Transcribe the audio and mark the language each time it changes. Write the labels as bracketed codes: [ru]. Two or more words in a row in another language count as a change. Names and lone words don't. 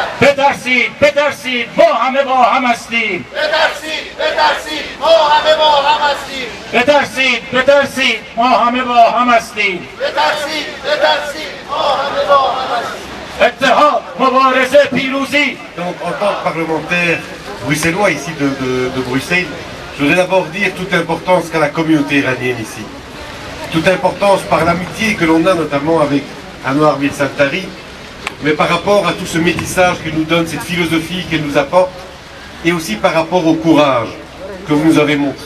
[fa] بترسید ما همه با هم هستیم. بترسید ما همه با هم هستیم. بترسید ما همه با هم هستیم. بترسید ما همه با هم هستیم. اتحاد، مبارزه، پیروزی. [fr] Donc, en tant que parlementaire bruxellois ici de Bruxelles, je voudrais d'abord dire toute l'importance qu'a la communauté iranienne ici. Toute l'importance par l'amitié que l'on a notamment avec Anwar Bir-Saltari, mais par rapport à tout ce métissage que nous donne cette philosophie qu'elle nous apporte, et aussi par rapport au courage que vous nous avez montré.